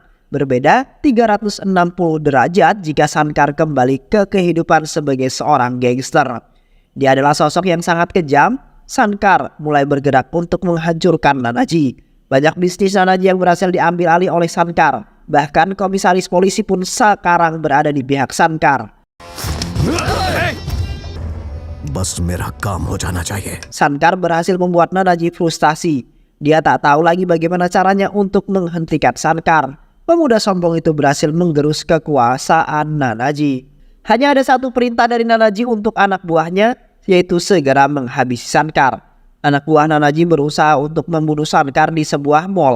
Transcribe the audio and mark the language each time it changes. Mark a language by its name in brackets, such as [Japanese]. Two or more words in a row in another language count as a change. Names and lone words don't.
[Indonesian] Berbeda 360 derajat jika Shankar kembali ke kehidupan sebagai seorang gangster. Dia adalah sosok yang sangat kejam. Shankar mulai bergerak untuk menghancurkan Nanaji. Banyak bisnis Nanaji yang berhasil diambil alih oleh Shankar. Bahkan komisaris polisi pun sekarang berada di pihak Shankar. [Hindi] बस मेरा काम हो जाना चाहिए. [Indonesian] Shankar berhasil membuat Nanaji frustasi. Dia tak tahu lagi bagaimana caranya untuk menghentikan Shankar. Pemuda sombong itu berhasil menggerus kekuasaan Nanaji. Hanya ada satu perintah dari Nanaji untuk anak buahnya, yaitu segera menghabisi Shankar. Anak buah Nanaji berusaha untuk membunuh Shankar di sebuah mall.